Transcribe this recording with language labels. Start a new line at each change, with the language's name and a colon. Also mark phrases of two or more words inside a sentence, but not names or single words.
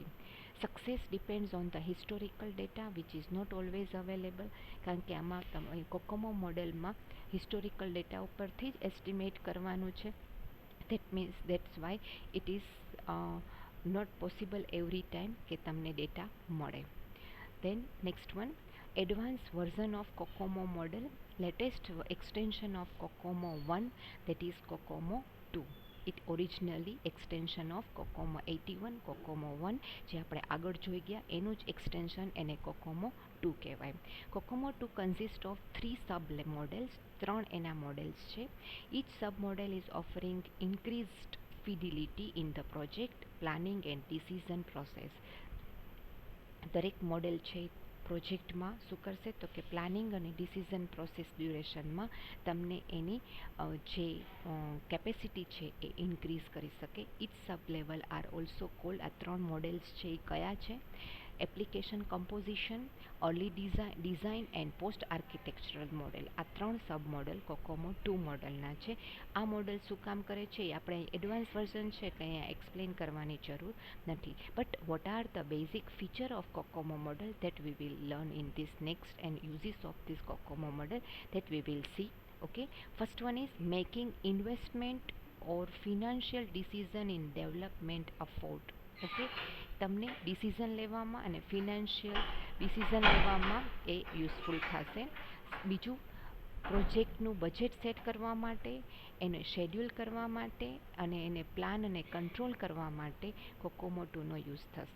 English: Success depends on the historical data which is not always available.
Gujarati: કારણ કે આમાં તમે કોકોમો મોડેલમાં
English: historical data
Gujarati: ઉપરથી જ એસ્ટિમેટ કરવાનું છે.
English: That's why it is not possible every time
Gujarati: કે તમને ડેટા મળે.
English: Then next one, advanced version of COCOMO model, latest extension of COCOMO 1, that is COCOMO 2. It originally extension of COCOMO 81, COCOMO 1
Gujarati: જે આપણે આગળ જોઈ ગયા એનું જ એક્સટેન્શન એને COCOMO 2 કહેવાય.
English: COCOMO 2 consist of 3 sub models, 3
Gujarati: એના મોડેલ્સ છે.
English: Each sub model is offering increased fidelity in the project planning and decision process.
Gujarati: દરેક મોડેલ છે પ્રોજેક્ટમાં શું કરશે તો કે પ્લાનિંગ અને
English: decision process
Gujarati: ડ્યુરેશનમાં તમને એની જે કેપેસિટી છે એ ઇન્ક્રીઝ કરી શકે.
English: Each sub level are also called.
Gujarati: આ 3 મોડેલ્સ છે એ કયા છે?
English: Application composition, early design and post architectural model.
Gujarati: આ 3
English: sub model
Gujarati: COCOMO 2 મોડેલના છે. આ મોડેલ શું કામ કરે છે એ આપણે
English: advance version
Gujarati: છે એટલે અહીંયા એક્સપ્લેન કરવાની જરૂર નથી.
English: But what are the basic feature of COCOMO model that we will learn in this next and uses of this COCOMO model that we will see. Okay, first one is making investment or financial decision in development effort.
Gujarati: ઓકે, તમને ડિસિઝન લેવામાં અને
English: financial decision
Gujarati: લેવામાં એ યુઝફુલ થશે. બીજું, પ્રોજેક્ટનું બજેટ સેટ કરવા માટે, એને શેડ્યુલ કરવા માટે અને એને પ્લાન અને કંટ્રોલ કરવા માટે COCOMO 2નો યુઝ થશે.